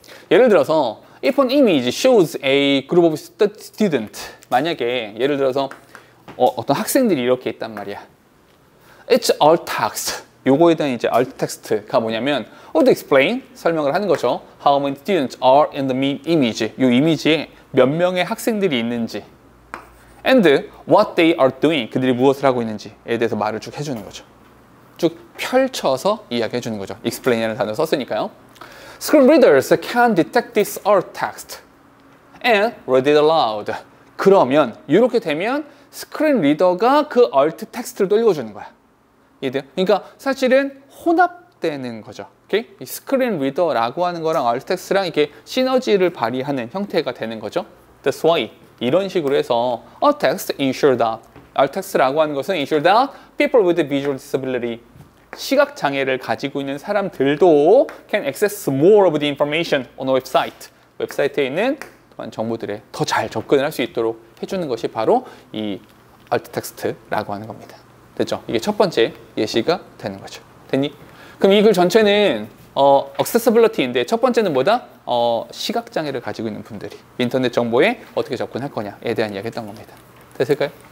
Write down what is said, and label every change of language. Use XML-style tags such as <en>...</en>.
<ko>예를 들어서</ko> <en>if an image shows a group of students,</en> <ko>만약에 예를 들어서 어떤 학생들이 이렇게 있단 말이야.</ko> <en>It's alt text.</en> <ko>요거에 대한 이제 alt text가 뭐냐면</ko> <en>would explain,</en> <ko>설명을 하는 거죠.</ko> <en>How many students are in the image.</en> <ko>요 이미지에 몇 명의 학생들이 있는지.</ko> <en>And what they are doing.</en> <ko>그들이 무엇을 하고 있는지에 대해서 말을 쭉 해주는 거죠. 쭉 펼쳐서 이야기해 주는 거죠. explain이라는 단어를 썼으니까요.</ko> <en>Screen readers can detect this alt text and read it aloud.</en> <ko>그러면 이렇게 되면 스크린 리더가 그 alt 텍스트를 또 읽어주는 거야. 이해돼요? 그러니까 사실은 혼합되는 거죠. 오케이? 이 스크린 리더라고 하는 거랑 alt 텍스트랑 이렇게 시너지를 발휘하는 형태가 되는 거죠.</ko> <en>That's why</en> <ko>이런 식으로 해서</ko> <en>alt text ensure that,</en> <ko>alt 텍스트라고 하는 것은</ko> <en>ensure that people with visual disability,</en> <ko>시각 장애를 가지고 있는 사람들도</ko> <en>can access more of the information on a website.</en> <ko>웹사이트에 있는 정보들에 더 잘 접근을 할 수 있도록 해주는 것이 바로 이 alt 텍스트라고 하는 겁니다. 됐죠? 이게 첫 번째 예시가 되는 거죠. 됐니? 그럼 이 글 전체는 accessibility인데 첫 번째는 뭐다? 시각장애를 가지고 있는 분들이 인터넷 정보에 어떻게 접근할 거냐에 대한 이야기 했던 겁니다. 됐을까요?</ko>